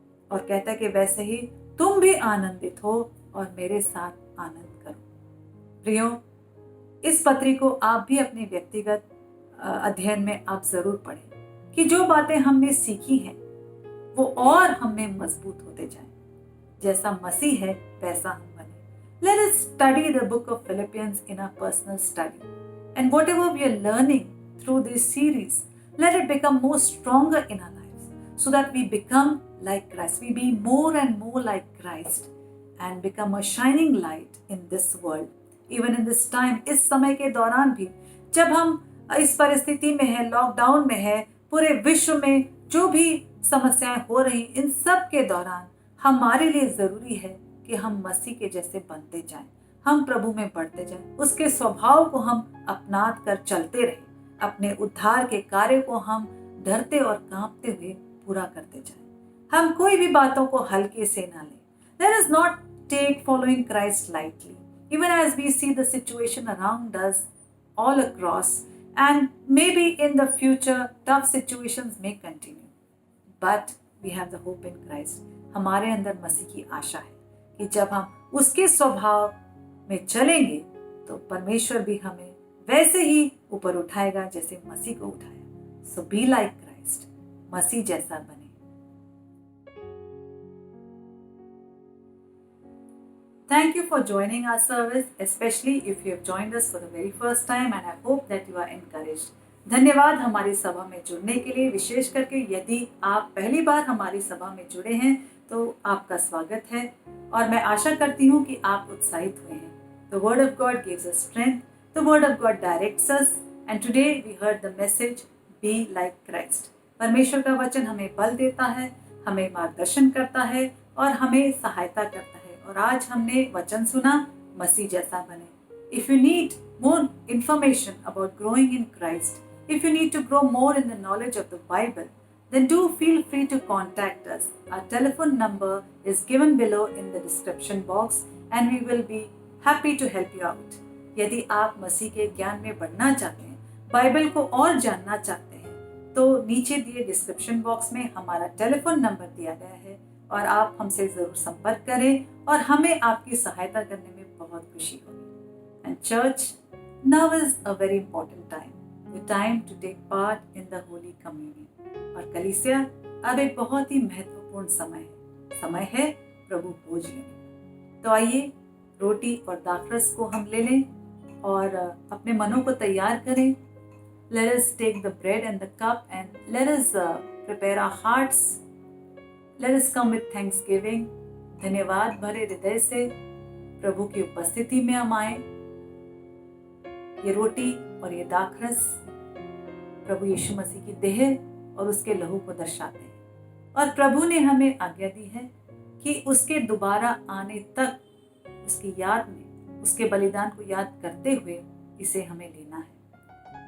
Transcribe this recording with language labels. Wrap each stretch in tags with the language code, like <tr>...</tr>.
<hi>और कहता है कि वैसे ही तुम भी आनंदित हो और मेरे साथ आनंद करो. प्रियो, इस पत्री को आप भी अपने व्यक्तिगत अध्ययन में आप जरूर पढ़ें कि जो बातें हमने सीखी हैं वो और हमें मजबूत होते जाएं. जैसा मसीह है वैसा हम बने.</hi> <en>Let us study the book of Philippians in our personal study. And whatever we are learning through this series, let it become more stronger in our lives so that we become like Christ. We be more and more like Christ and become a shining light in this world. Even in this time,</en> <hi>इस समय के दौरान भी जब हम इस परिस्थिति में है, लॉकडाउन में है, पूरे विश्व में जो भी समस्याएं हो रही, इन सब के दौरान हमारे लिए जरूरी है कि हम मसीह के जैसे बनते जाएं, हम प्रभु में बढ़ते जाएं, उसके स्वभाव को हम अपना कर चलते रहें, अपने उद्धार के कार्य को हम डरते और कांपते हुए पूरा करते जाएं. हम कोई भी बातों को हल्के से ना लें.</hi> <en>Let us not take following Christ lightly, even as we see the situation around us all across, and maybe in the future tough situations may continue. But we have the hope in Christ.</en> <hi>हमारे अंदर मसीह की आशा है कि जब हम उसके स्वभाव में चलेंगे तो परमेश्वर भी हमें वैसे ही ऊपर उठाएगा जैसे मसीह को उठाया।</hi> <en>so be like Christ,</en> <hi>मसीह जैसा बने।</hi> <en>Thank you for joining our service, especially if you have joined us for the very first time, and I hope that you are encouraged.</en> <hi>धन्यवाद हमारी सभा में जुड़ने के लिए। विशेष करके यदि आप पहली बार हमारी सभा में जुड़े हैं तो आपका स्वागत है और मैं आशा करती हूँ कि आप उत्साहित हुए हैं।</hi> <en>The word of God gives us strength, the word of God directs us, and today we heard the message, be like Christ.</en> <hi>परमेश्वर का वचन हमें बल देता है, हमें मार्गदर्शन करता है और हमें सहायता करता है। और आज हमने वचन सुना, मसीह जैसा बने।</hi> <en>If you need more information about growing in Christ, if you need to grow more in the knowledge of the Bible, then do feel free to contact us. Our telephone number is given below in the description box and we will be happy to help you out.</en> <hi>यदि आप मसीह के ज्ञान में बढ़ना चाहते हैं, Bible को और जानना चाहते हैं, तो नीचे दिए डिस्क्रिप्शन बॉक्स में हमारा टेलीफोन नंबर दिया गया है और आप हमसे ज़रूर संपर्क करें और हमें आपकी सहायता करने में बहुत खुशी होगी।</hi> <en>And church, now is a very important time, the time to take part in the holy communion.</en> <hi>और कलीसिया, अब एक बहुत ही महत्वपूर्ण समय है प्रभु भोज लेने का। तो आइए रोटी और दाखरस को हम ले लें और अपने मनों को तैयार करें।</hi> <en>Let us take the bread and the cup and let us prepare our hearts. Let us come with thanksgiving.</en> <hi>धन्यवाद भरे हृदय से प्रभु की उपस्थिति में हम आए। ये रोटी और ये दाखरस प्रभु यीशु मसीह की देह और उसके लहू को दर्शाते हैं और प्रभु ने हमें आज्ञा दी है कि उसके दोबारा आने तक उसकी याद में, उसके बलिदान को याद करते हुए इसे हमें लेना है।</hi>